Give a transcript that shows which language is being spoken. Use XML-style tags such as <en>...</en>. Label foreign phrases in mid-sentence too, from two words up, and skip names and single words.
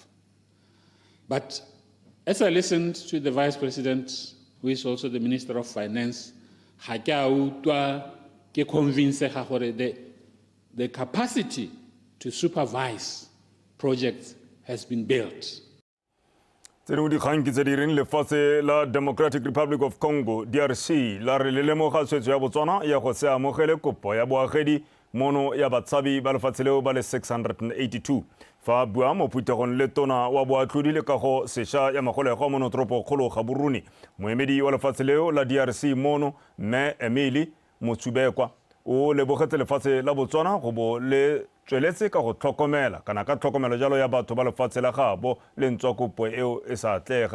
<en>But as I listened to the Vice President, who is also the Minister of Finance, the capacity to supervise projects has been built.</en> <tn>Dikgang ke tse di reng lefatshe la Democratic Republic of Congo DRC la re le lemoga tshwetso ya Botswana ya go se amogele kopo ya boagedi mono ya batshabi ba lefatshe leo ba le 682 fa bua mo phuthegong le tona wa boatlhodi le kago sešwa ya magolego a monotoropo kgolo Gaborone moemedi wa lefatshe leo la DRC mono mme Emily Motsubekwa o lebogetse lefatshe la Botswana go bo le tsweletse ka go tlhokomela kana ka tlhokomelo jalo ya batho ba lefatshe la gabo le ntswakopo eo e sa atlega.</tn>